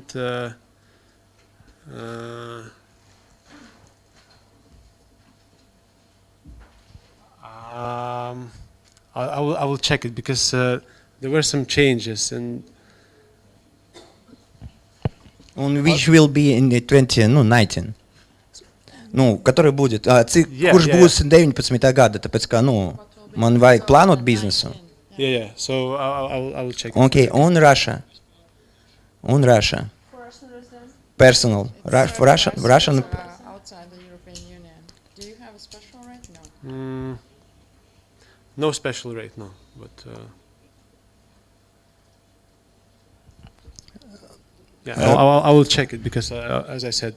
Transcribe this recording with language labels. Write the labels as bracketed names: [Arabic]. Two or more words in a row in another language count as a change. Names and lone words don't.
[English] If you're a Lithuanian resident, I will check it because there were some changes and. Which will be in the 2019. [Russian] Который будет, [Latvian] kurš [English] Yeah. [Latvian] būs 19. gada, tāpēc kā, man vajag plānot biznesu. [English] Yeah. So I will check. Okay, un Russia. Personal. Russian. Outside the European Union. Do you have a special rate? No. No special rate, no. But I will check it because, as I said,